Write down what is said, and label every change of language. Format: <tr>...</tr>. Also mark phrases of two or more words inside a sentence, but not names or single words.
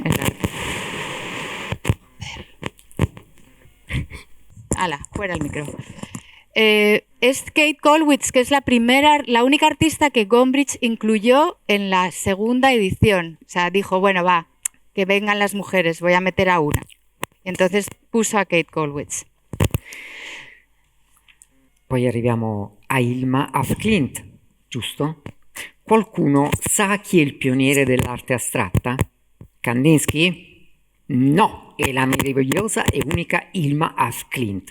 <es>El arte. ¡Hala! Fuera el micro. Es Kate Kollwitz, que es la única artista que Gombrich incluyó en la segunda edición. O sea, dijo, bueno, va, que vengan las mujeres, voy a meter a una. Entonces puso a Kate Kollwitz.</es> <it>Poi arriviamo a Hilma af Klint, giusto? Qualcuno sa chi è il pioniere dell'arte astratta? Kandinsky? No, è la meravigliosa e unica Hilma af Klint.</it>